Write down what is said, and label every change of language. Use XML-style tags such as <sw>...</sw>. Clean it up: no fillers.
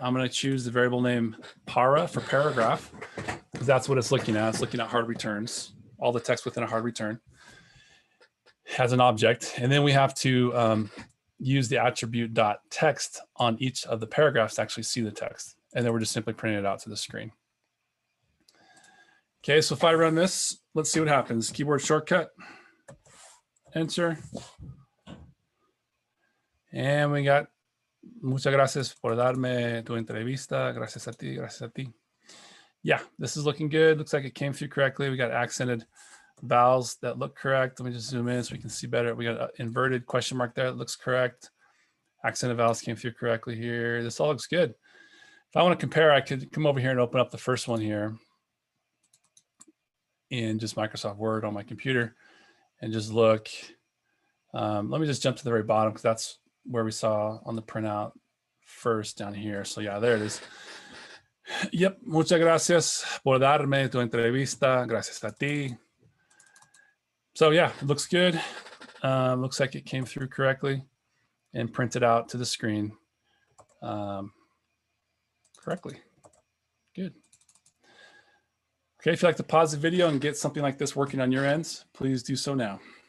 <en>I'm going to choose the variable name para for paragraph, because that's what it's looking at. It's looking at hard returns, all the text within a hard return as an object. And then we have to use the attribute .text on each of the paragraphs to actually see the text. And then we're just simply printing it out to the screen. Okay, so if I run this, let's see what happens. Keyboard shortcut, enter. And we got,</en> <es>muchas gracias por darme tu entrevista. Gracias a ti, gracias a ti.</es> <en>Yeah, this is looking good. Looks like it came through correctly. We got accented vowels that look correct. Let me just zoom in so we can see better. We got an inverted question mark there. That looks correct. Accented vowels came through correctly here. This all looks good. If I want to compare, I could come over here and open up the first one here in just Microsoft Word on my computer and just look. Let me just jump to the very bottom, because that's where we saw on the printout first down here. So yeah, there it is. Yep,</en> <es>muchas gracias por darme tu entrevista. Gracias a ti.</es> <en>So yeah, it looks good. Looks like it came through correctly and printed out to the screen correctly. Good. Okay, if you'd like to pause the video and get something like this working on your ends, please do so now.</en>